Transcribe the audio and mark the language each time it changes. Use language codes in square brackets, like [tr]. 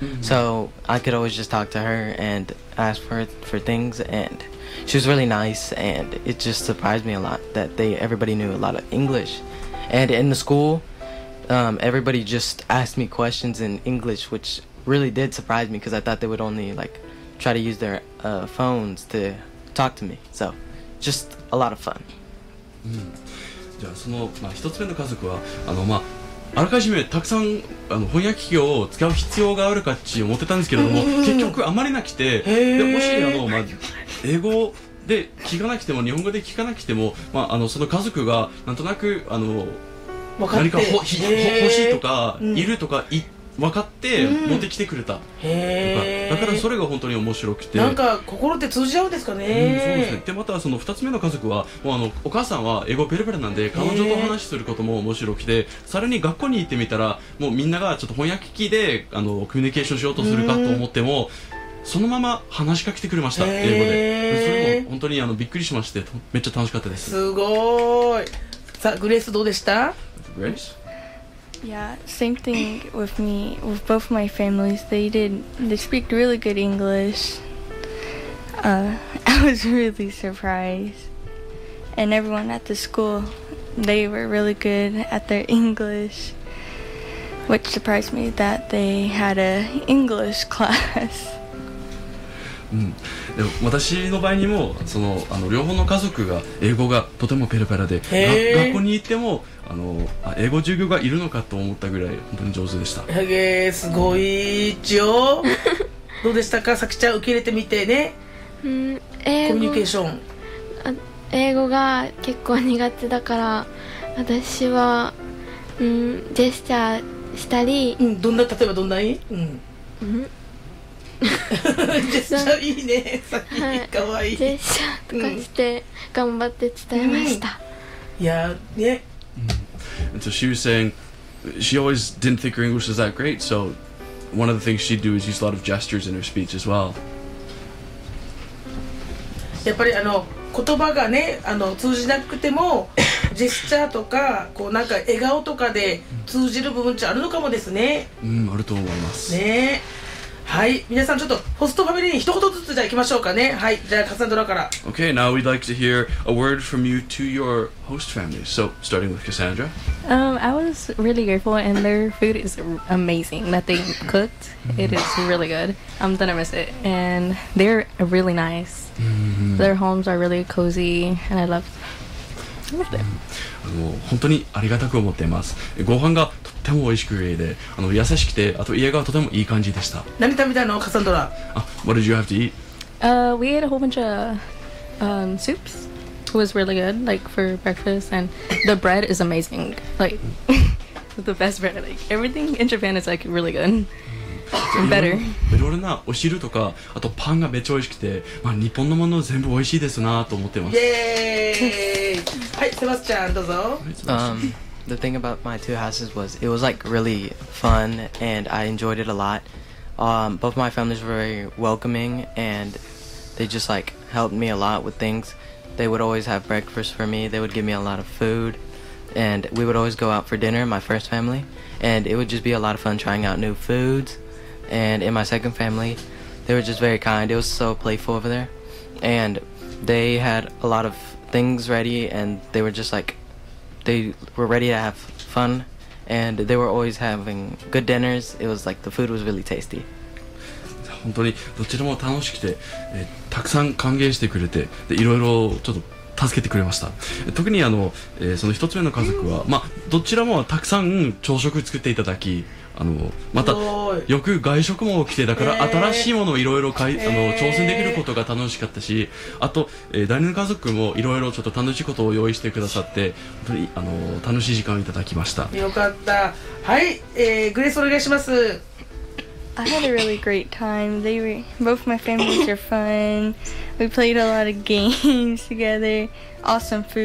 [en] So I could always just talk to her and ask for things, and she was really nice, and it just surprised me a lot that everybody knew a lot of English. And in the school, everybody just asked me questions in English, which really did surprise me, because I thought they would only like try to use their phones to talk to me. So just a lot of fun. [ja] じゃあその、まあ、一つ目の家族は あらかじめたくさん翻訳機器を使う必要があるかって思ってたんですけれども、結局あまりなくて、でもし英語で聞かなくても日本語で聞かなくても、まあ、その家族がなんとなく何か欲しいとか、いるとか分かって持ってきてくれた、だからそれが本当に面白くて、なんか心って通じ合うんですかね。そうですね。でまたその2つ目の家族はもうお母さんは英語ペラペラなんで、彼女と話することも面白くて、さらに学校に行ってみたらもうみんながちょっと翻訳機でコミュニケーションしようとするかと思っても、そのまま話しかけてくれました、英語で。それも本当にびっくりしまして、めっちゃ楽しかったです。すごい。さあグレースどうでした？グレース、 [en] Yeah, same thing with me, with both my families. They speak really good English. I was really surprised. And everyone at the school, they were really good at their English, which surprised me that they had an English class. [ja] でも私の場合にもその両方の家族が英語がとてもペラペラで、学校に行っても英語授業がいるのかと思ったぐらい本当に上手でした。すごい。一応どうでしたか、さきちゃん、受け入れてみてね。英語コミュニケーション、英語が結構苦手だから、私は、ジェスチャーしたり、どんな、例えばどんな、ジェスチャーいいね、さき、はい、かわいい、ジェスチャーとかして頑張って伝えました、いやね。 [en] And so she was saying she always didn't think her English was that great, so one of the things she'd do is use a lot of gestures in her speech as well. [ja] やっぱり言葉がね、通じなくてもジェスチャーとかこうなんか笑顔とかで通じる部分ってあるのかもですね。あると思いますね。はい、皆さんちょっとホストファミリーに一言ずつじゃあいきましょうかね。はい、じゃあカサンドラから。 [en] Okay, now we'd like to hear a word from you to your host family. So, starting with Cassandra. I was really grateful, and their food is amazing that they cooked. It is really good. I'm gonna miss it. And they're really nice. Their homes are really cozy, and I love them. [ja] 本当にありがたく思っています。ご飯がとても美味しくて、優しくて、あと家がとてもいい感じでした。何食べたの、カサンドラ？ [en] What did you have to eat? We ate a whole bunch of soups. It was really good, like for breakfast. And the bread is amazing. Like, the best bread. Like, everything in Japan is like really good. Better. [ja] いろいろなお汁とか、あとパンがめっちゃ美味しくて、まあ、日本のもの全部美味しいですなと思ってます。イエーイ。はい、セバスチャン、どうぞ。 [en] The thing about my two houses was it was like really fun, and I enjoyed it a lot. Both my families were very welcoming, and they just like helped me a lot with things. They would always have breakfast for me, they would give me a lot of food, and we would always go out for dinner, my first family, and it would just be a lot of fun trying out new foods. And in my second family, they were just very kind. It was so playful over there, and they had a lot of things ready, and they were just likeThey were ready to have fun, and they were always having good dinners. It was like the food was really tasty. [ja] 本当にどちらも楽しくて、たくさん歓迎してくれて、でいろいろちょっと助けてくれました。特にその一つ目の家族は、まあどちらもたくさん朝食作っていただき、またよく外食も来て、だから新しいものをいろいろ挑戦できることが楽しかったし、あと、第二の家族もいろいろちょっと楽しいことを用意してくださって、本当に楽しい時間をいただきました。よかった。はい、グレースお願いします。 [en] I had a really great time. Both my families are fun. We played a lot of games together. Awesome food.